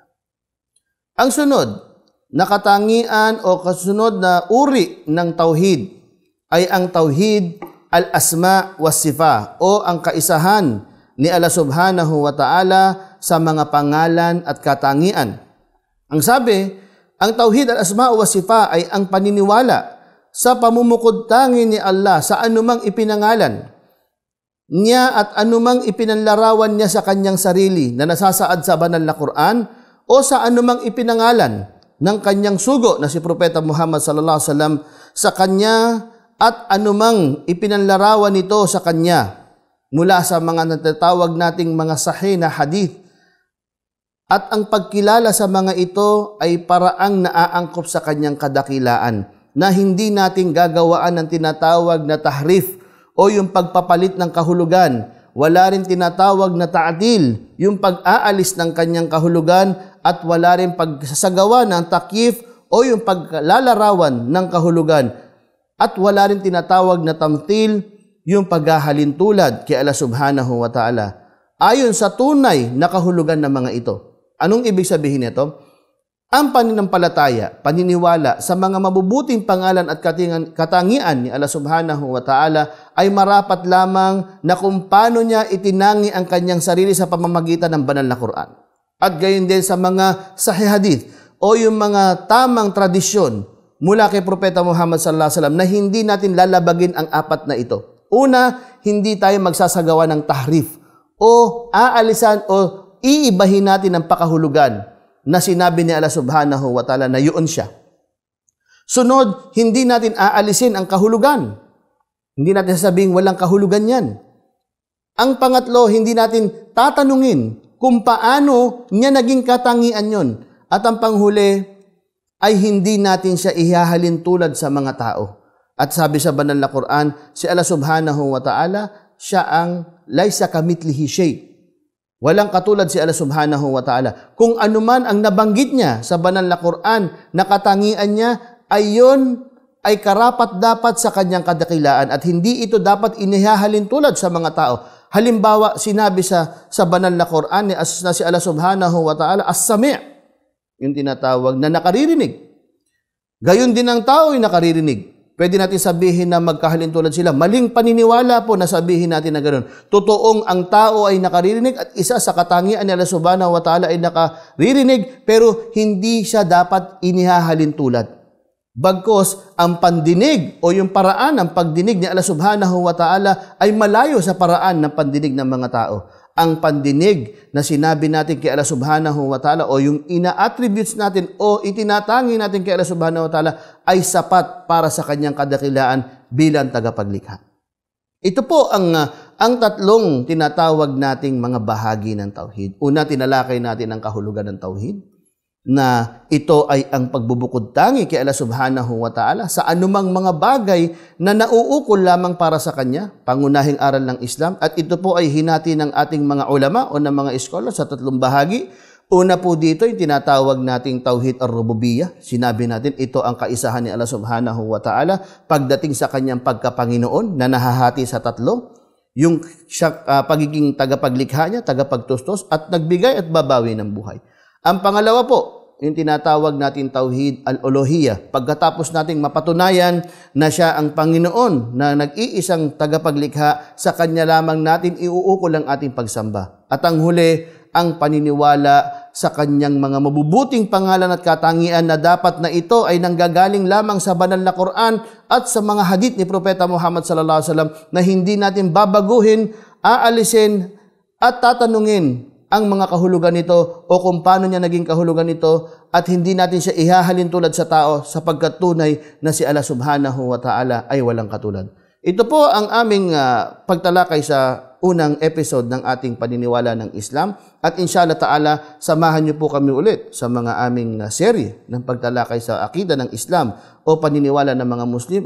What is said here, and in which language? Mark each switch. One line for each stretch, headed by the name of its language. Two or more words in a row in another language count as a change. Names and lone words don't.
Filipino: Ang sunod na katangian o kasunod na uri ng tauhid ay ang
Arabic: توحيد الأسماء والصفات
Filipino: o ang kaisahan ni Allah
Arabic: سبحانه وتعالى
Filipino: sa mga pangalan at katangian. Ang sabi, ang
Arabic: توحيد الأسماء والصفات
Filipino: ay ang paniniwala sa pamumukod tangi ni Allah sa anumang ipinangalan niya at anumang ipinanlarawan niya sa kanyang sarili na nasasaad sa banal na Quran o sa anumang ipinangalan ng kanyang sugo na si Propeta Muhammad
Arabic: صلى الله عليه وسلم
Filipino: sa kanya at anumang ipinanlarawan nito sa kanya mula sa mga natatawag nating mga sahih na hadith. At ang pagkilala sa mga ito ay paraang naaangkop sa kanyang kadakilaan na hindi natin gagawaan ng tinatawag na tahrif o yung pagpapalit ng kahulugan. Wala rin tinatawag na ta'dil, yung pag-aalis ng kanyang kahulugan, at wala rin pagsasagawa ng takyif o yung paglalarawan ng kahulugan. At wala rin tinatawag na tamthil, yung paghahalin tulad kay Allah
Arabic: سبحانه وتعالى,
Filipino: ayon sa tunay na kahulugan ng mga ito. Anong ibig sabihin nito? Ang paninampalataya, paniniwala sa mga mabubuting pangalan at katangian ni Allah
Arabic: سبحانه وتعالى
Filipino: ay marapat lamang na kung paano niya itinangi ang kanyang sarili sa pamamagitan ng banal na Quran. At gayon din sa mga
Arabic: صحيح حديث
Filipino: o yung mga tamang tradisyon mula kay Propeta Muhammad
Arabic: صلى الله عليه وسلم
Filipino: na hindi natin lalabagin ang apat na ito. Una, hindi tayo magsasagawa ng tahrif o aalisan o iibahin natin ang pakahulugan na sinabi ni Allah
Arabic: سبحانه وتعالى
Filipino: na yun siya. Sunod, hindi natin aalisin ang kahulugan. Hindi natin sasabihin walang kahulugan yan. Ang pangatlo, hindi natin tatanungin kung paano niya naging katangian yun. At ang panghuli ay hindi natin siya ihahalin tulad sa mga tao. At sabi sa banal na Quran, si Allah
Arabic: سبحانه وتعالى,
Filipino: siya ang
Arabic: ليس كمثله شيء'.
Filipino: Walang katulad si Allah
Arabic: سبحانه وتعالى.
Filipino: Kung anuman ang nabanggit niya sa banal na Quran na katangian niya, ayon ay karapat-dapat sa kanyang kadakilaan at hindi ito dapat inihahalin tulad sa mga tao. Halimbawa, sinabi sa banal na Quran na si Allah
Arabic: سبحانه وتعالى,
Filipino: as-sami', yung tinatawag na nakaririnig. Gayon din ang tao ay nakaririnig. Pwede natin sabihin na magkahalin tulad sila. Maling paniniwala po na sabihin natin na ganoon. Totoong ang tao ay nakaririnig at isa sa katangian ni Allah
Arabic: سبحانه وتعالى
Filipino: ay nakaririnig pero hindi siya dapat inihahalin tulad. Bagkos ang pandinig o yung paraan ng pagdinig ni Allah
Arabic: سبحانه وتعالى
Filipino: ay malayo sa paraan ng pandinig ng mga tao. ang pandinig na sinabi natin kay Allah
Arabic: سبحانه وتعالى
Filipino: o yung ina-attributes natin o itinatangi natin kay Allah
Arabic: سبحانه وتعالى
Filipino: ay sapat para sa kanyang kadakilaan bilang tagapaglikha. Ito po ang tatlong tinatawag nating mga bahagi ng tauhid. Una, tinalakay natin ang kahulugan ng tauhid, na ito ay ang pagbubukod tangi kay Allah
Arabic: سبحانه وتعالى
Filipino: sa anumang mga bagay na nauukol lamang para sa Kanya, pangunahing aral ng Islam. At ito po ay hinati ng ating mga ulama o ng mga scholar sa tatlong bahagi. Una po dito yung tinatawag nating
Arabic: توحيد الربوبية.
Filipino: Sinabi natin ito ang kaisahan ni Allah
Arabic: سبحانه وتعالى
Filipino: pagdating sa Kanyang pagkapanginoon na nahahati sa tatlo. Yung pagiging tagapaglikha niya, tagapagtustos at nagbigay at babawi ng buhay. Ang pangalawa po, yung tinatawag natin
Arabic: توحيد الألوهية.
Filipino: Pagkatapos nating mapatunayan na siya ang Panginoon na nag-iisang tagapaglikha, sa Kanya lamang natin iuukol ang ating pagsamba. At ang huli, ang paniniwala sa Kanyang mga mabubuting pangalan at katangian na dapat na ito ay nanggagaling lamang sa banal na Quran at sa mga hadith ni Propeta Muhammad
Arabic: صلى الله عليه وسلم
Filipino: na hindi natin babaguhin, aalisin at tatanungin ang mga kahulugan nito o kung paano niya naging kahulugan nito at hindi natin siya ihahalin tulad sa tao sapagkat tunay na si Allah
Arabic: سبحانه وتعالى
Filipino: ay walang katulad. Ito po ang aming pagtalakay sa unang episode ng ating paniniwala ng Islam at
Arabic: إن شاء الله تعالى
Filipino: samahan niyo po kami ulit sa mga aming serye ng pagtalakay sa akida ng Islam o paniniwala ng mga Muslim.